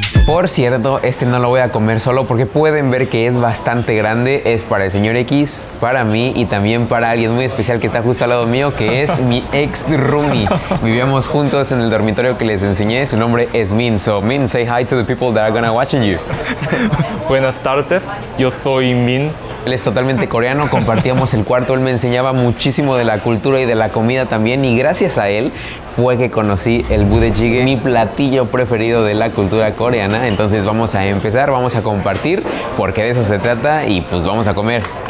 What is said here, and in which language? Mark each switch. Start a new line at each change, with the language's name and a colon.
Spanish: Por cierto, este no lo voy a comer solo porque pueden ver que es bastante grande. Es para el señor X, para mí y también para alguien muy especial que está justo al lado mío, que es mi ex roomie. Vivíamos juntos en el dormitorio que les enseñé. Su nombre es Min.
English: So Min, say hi to the people that are gonna watching you.
Spanish: Buenas tardes, yo soy Min. Él es totalmente coreano, compartíamos el cuarto, él me enseñaba muchísimo de la cultura y de la comida también, y gracias a él fue que conocí el budae-jjigae, mi platillo preferido de la cultura coreana. Entonces vamos a empezar, vamos a compartir, porque de eso se trata, y pues vamos a comer.